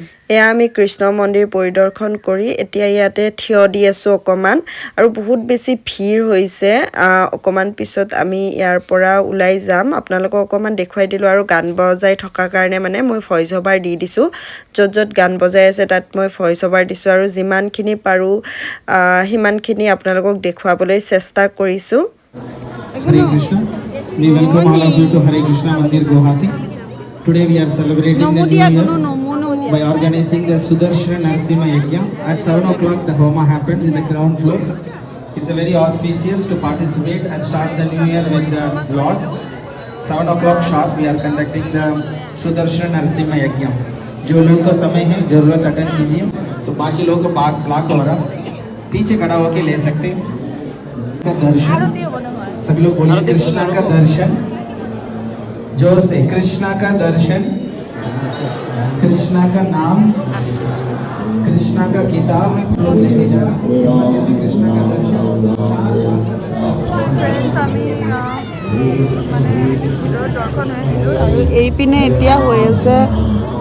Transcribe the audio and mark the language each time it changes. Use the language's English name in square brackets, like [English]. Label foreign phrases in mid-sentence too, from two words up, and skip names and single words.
[Assamese] এয়া আমি কৃষ্ণ মন্দিৰ পৰিদৰ্শন কৰি এতিয়া ইয়াতে থিয় দি আছোঁ অকণমান আৰু বহুত বেছি ভিৰ হৈছে অকণমান পিছত আমি ইয়াৰ পৰা ওলাই যাম আপোনালোকক অকণমান দেখুৱাই দিলোঁ আৰু গান বজাই থকাৰ কাৰণে মানে মই [English] voice over [Assamese] দি দিছোঁ য'ত য'ত গান বজাই আছে তাত মই [English] voice over [Assamese] দিছোঁ আৰু যিমানখিনি পাৰোঁ সিমানখিনি আপোনালোকক দেখুৱাবলৈ চেষ্টা কৰিছোঁ [English] Hare Krishna. We welcome all of you to Hare Krishna Mandir Guwahati. Today we are celebrating the new year by organizing the Sudarshan Narsimha Yajna. At 7 o'clock the Homa happens in the ground floor. It's a very auspicious to participate and start the new year with the Lord. 7 o'clock sharp we are conducting the Sudarshan Narsimha Yajna. [Hindi] जो लोग को समय है जरूरत अटेंड कीजिए तो बाकी लोग को ब्लॉक हो रहा पीछे खड़ा होके ले सकते का दर्शन सभी लोग बोलिए कृष्णा का दर्शन जोर से कृष्णा का दर्शन कृष्णा का नाम कृष्णा का किताब लोग लेके जाना कृष्णा का दर्शन [Assamese] फ्रेंड्स আমি মানে ভিতৰত দৰ্শন হৈ আহিলোঁ আৰু এইপিনে এতিয়া হৈ আছে